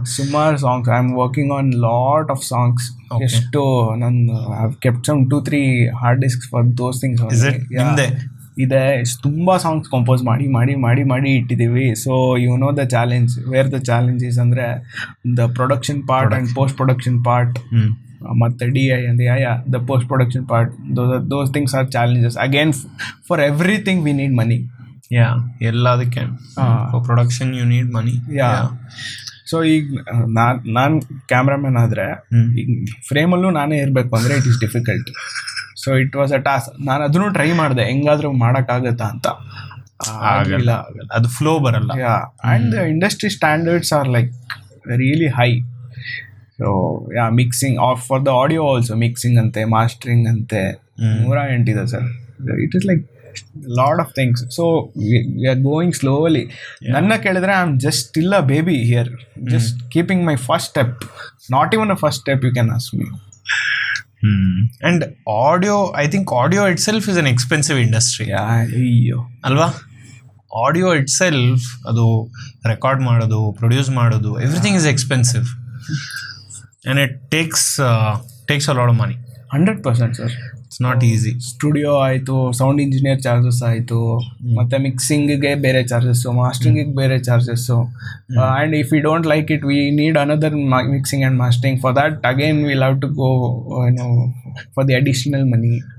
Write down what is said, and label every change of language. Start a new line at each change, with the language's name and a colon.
English: ಸುಮಾರು songs I am working on lot of songs.
Kannada: ಎಷ್ಟು ನಾನು
English: I have kept some 2-3 hard disks for those things.
Kannada: ಇದೆ ತುಂಬ songs compose ಮಾಡಿ ಇಟ್ಟಿದ್ದೀವಿ.
English: So you know the challenge, where the challenge is ಅಂದರೆ the production part and post production part, ಮತ್ತು DI and the post production part. Those things are challenges. Again, for everything we need money. ಎಲ್ಲದಕ್ಕೆ for production you need money.
Kannada: So ಈಗ ನಾನು cameraman ಆದರೆ ಈಗ ಫ್ರೇಮಲ್ಲೂ ನಾನೇ ಇರಬೇಕು ಅಂದರೆ
English: It is difficult. So it was a task.
Kannada: ನಾನು ಅದನ್ನು try ಮಾಡಿದೆ, ಹೆಂಗಾದ್ರೂ ಮಾಡೋಕ್ಕಾಗತ್ತಾ ಅಂತ. ಆಗಲ್ಲ, ಅದು ಫ್ಲೋ ಬರಲ್ಲ.
English: And the industry standards are like really high. So mixing for the audio also mixing ಅಂತೆ, mastering ಅಂತೆ, 108
Kannada: ಇದೆ sir.
English: It is like lot of things. So we are going slowly.
Kannada: ನನ್ನ ಕೇಳಿದ್ರೆ
English: I am just still a baby here, just keeping my first step, not even a first step you can ask me. And audio, I think audio itself is an expensive industry.
Kannada: ಅಯ್ಯೋ ಅಲ್ವಾ?
English: audio itself,
Kannada: ಅದು record ಮಾಡೋದು, produce ಮಾಡೋದು,
English: Everything is expensive. And it takes a lot of money. 100% sir. It's not easy.
Kannada: Studio ಆಯಿತು, sound engineer charges ಆಯಿತು, ಮತ್ತು ಮಿಕ್ಸಿಂಗಿಗೆ ಬೇರೆ charges, ಮಾಸ್ಟರಿಂಗಿಗೆ ಬೇರೆ charges.
English: And if you don't like it we need another mixing and mastering. For that again will have to go for the additional money.